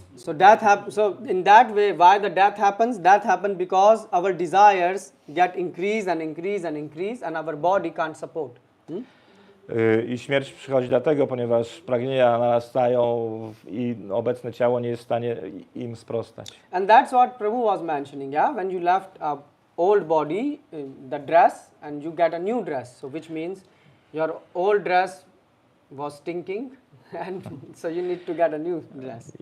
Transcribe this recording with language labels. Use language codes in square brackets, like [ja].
[en] So so in that way, why the death happens? Death happens because our desires get increase and increase and increase, and our body can't support. [pl] I śmierć przychodzi dlatego, ponieważ pragnienia narastają i obecne ciało nie jest w stanie im sprostać. [en] And that's what Prabhu was mentioning, yeah? When you left a old body, the dress, and you get a new dress, so which means your old dress was stinking, and so you need to get a new dress.